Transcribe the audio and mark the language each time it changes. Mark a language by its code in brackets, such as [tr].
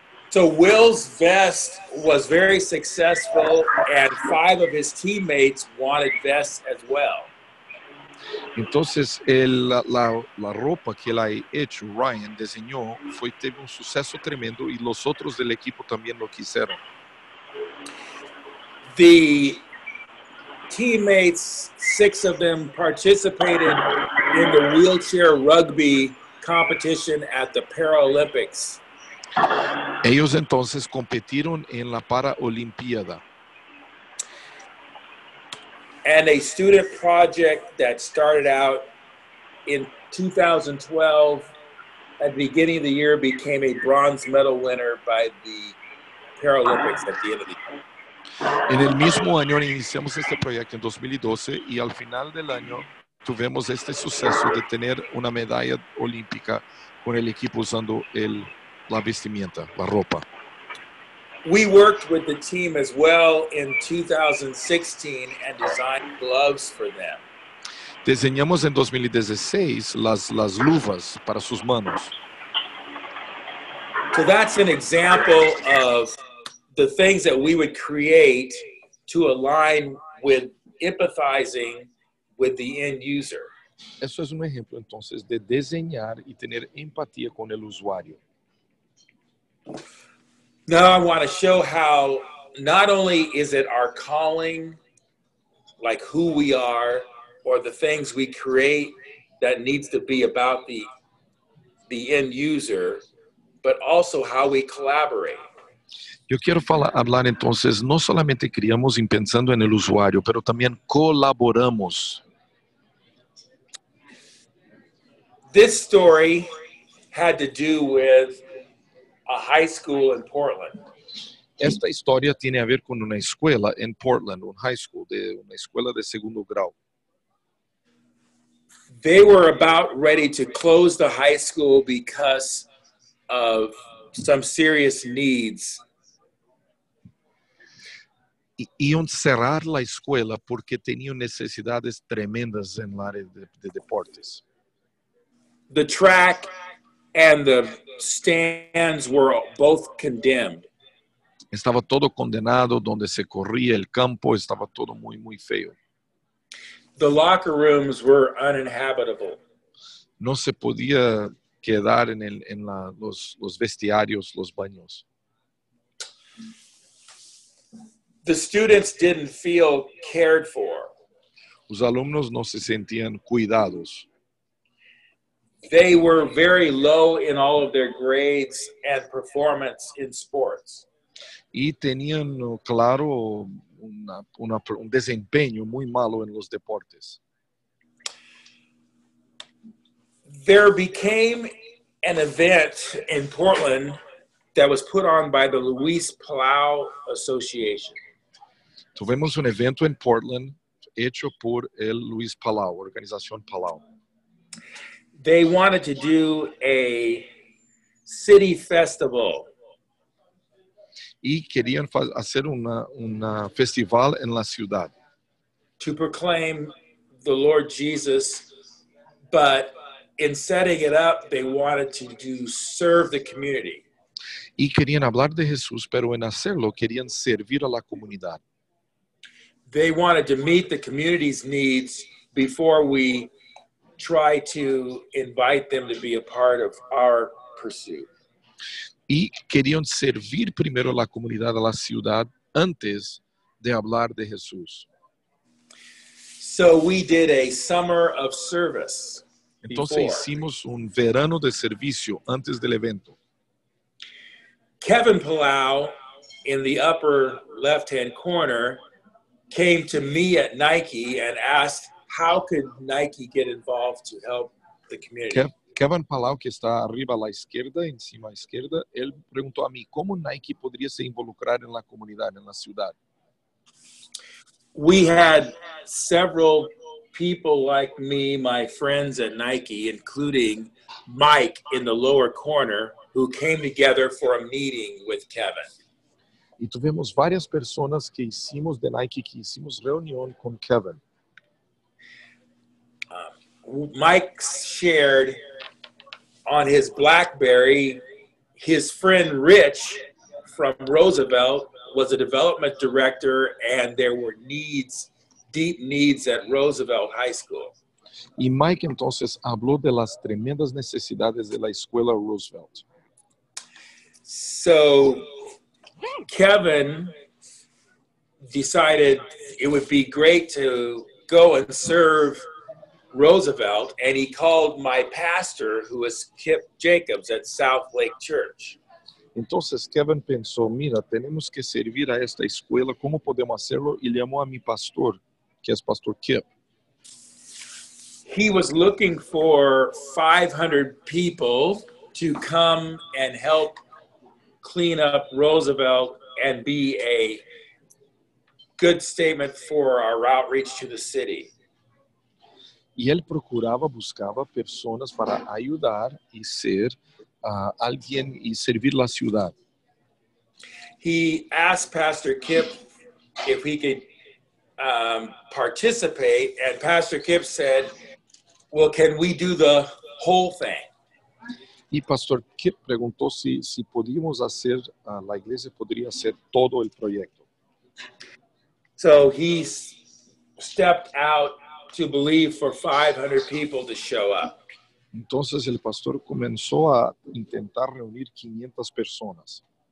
[en] So Will's vest was very successful, and 5 of his teammates wanted vests as well. [es] Entonces, la ropa que él ha hecho, Ryan diseñó, tuvo un suceso tremendo y los otros del equipo también lo quisieron. [en] The teammates, 6 of them, participated in the wheelchair rugby competition at the Paralympics. [es] Ellos entonces competieron en la Paralimpiada. [en] And a student project that started out in 2012 at the beginning of the year became a bronze medal winner by the Paralympics at the end of the year. [es] En el mismo año iniciamos este proyecto en 2012 y al final del año tuvimos este suceso de tener una medalla olímpica con el equipo usando la vestimenta, la ropa. [en] We worked with the team as well in 2016 and designed gloves for them. [es] Diseñamos en 2016 las luvas para sus manos. [en] So that's an example of the things that we would create to align with empathizing with the end user. [es] Eso es un ejemplo entonces de diseñar y tener empatía con el usuario. [en] Now I want to show how not only is it our calling, like who we are, or the things we create that needs to be about the end user, but also how we collaborate. [es] Yo quiero hablar entonces, no solamente criamos pensando en el usuario, pero también colaboramos. [en] This story had to do with a high school in Portland. [es] Esta historia tiene a ver con una escuela en Portland, un [en] high school, [es] una escuela de segundo grado. [en] They were about ready to close the high school because of some serious needs. [es] Iban a cerrar la escuela porque tenían necesidades tremendas en el área de deportes. [en] The track and the stands were both condemned. [es] Estaba todo condenado, donde se corría el campo, estaba todo muy, muy feo. [en] The locker rooms were uninhabitable. [es] No se podía quedar en los vestiarios, los baños. [en] The students didn't feel cared for. [es] Los alumnos no se sentían cuidados. [en] They were very low in all of their grades and performance in sports. [es] Y tenían, claro, un desempeño muy malo en los deportes. [en] There became an event in Portland that was put on by the Luis Palau Association. [es] Tuvimos un evento en Portland hecho por el Luis Palau, Organización Palau. [en] They wanted to do a city festival. [es] Y querían hacer una festival en la ciudad. [en] To proclaim the Lord Jesus, but in setting it up, they wanted to serve the community. [es] Y querían hablar de Jesús, pero en hacerlo querían servir a la comunidad. [en] They wanted to meet the community's needs before we try to invite them to be a part of our pursuit. [es] Y querían servir primero a la comunidad, a la ciudad, antes de hablar de Jesús. [en] So we did a summer of service. [es] Entonces [en] before. [es] hicimos un verano de servicio antes del evento. [en] Kevin Palau, in the upper left-hand corner, came to me at Nike and asked how could Nike get involved to help the community. [es] Kevin Palau, que está arriba a la izquierda, encima a la izquierda, él preguntó a mí cómo Nike podría se involucrar en la comunidad, en la ciudad. [en] We had several people like me, my friends at Nike, including Mike in the lower corner, who came together for a meeting with Kevin. [es] Y tuvimos varias personas que hicimos de Nike, que hicimos reunión con Kevin. [en] Mike shared on his BlackBerry, his friend Rich from Roosevelt was a development director, and there were deep needs at Roosevelt High School. [es] Y Mike entonces habló de las tremendas necesidades de la escuela Roosevelt. [en] So Kevin decided it would be great to go and serve Roosevelt, and he called my pastor, who was Kip Jacobs at South Lake Church. [es] Entonces Kevin pensó, mira, tenemos que servir a esta escuela, ¿cómo podemos hacerlo? Y llamó a mi pastor, que es Pastor Kip. [en] He was looking for 500 people to come and help clean up Roosevelt and be a good statement for our outreach to the city. [es] Y él buscaba personas para ayudar y ser alguien y servir la ciudad. [en] He asked Pastor Kip if he could participate, and Pastor Kip said, well, can we do the whole thing? [es] Y Pastor Kip preguntó si podíamos hacer, la iglesia podría hacer todo el proyecto. [en] So he stepped out to believe for 500 people to show up. [es] Entonces el pastor comenzó a intentar reunir 500 personas.